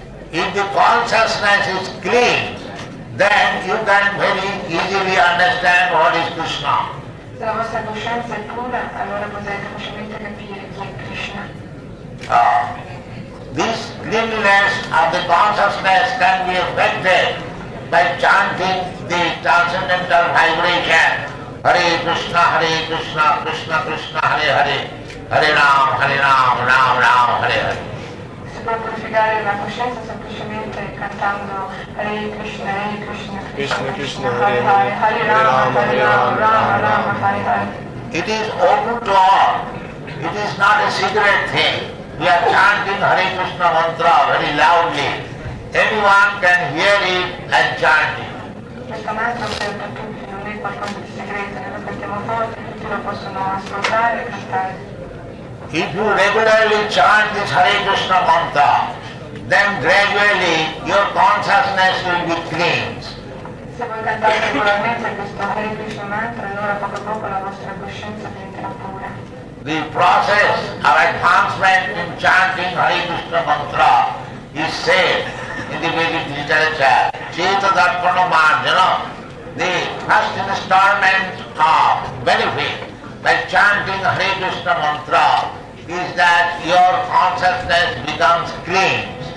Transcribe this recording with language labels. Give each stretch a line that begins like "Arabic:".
English: If the consciousness is clean, then you can very easily understand what is Krishna.
Italian: Se la vostra coscienza è pura, allora potete facilmente capire chi è Krishna.
English: This cleanliness of the consciousness can be affected by chanting the transcendental vibration.
Sanskrit: Hare Krishna, Krishna Krishna, Hare Hare, Hare Ram, Ram Ram, Hare Hare.
Italian: Si può purificare la coscienza semplicemente cantando
Sanskrit: Hare Krishna, Krishna Krishna, Hare Hare, Hare Rama, Rama, Hare Hare.
English: It is open to all. It is not a secret thing. We are chanting Hare Krishna mantra very loudly. Anyone can hear it and chant it.
Italian: Questo mantra è aperto a tutti, non è qualcosa di segreto, noi lo cantiamo forte, tutti lo possono ascoltare e cantare.
English: If you regularly chant this Hare Krishna mantra, then gradually your consciousness will be cleansed.
Italian: Se voi cantate regolarmente questo Hare Krishna mantra, allora poco a poco la vostra coscienza diventerà pura.
English: The process of advancement in chanting Hare Krishna mantra is said in the Vedic literature.
Sanskrit: Geeta Darpana Marjana,
English: the first installment of benefit by chanting Hare Krishna mantra is that your consciousness becomes clean.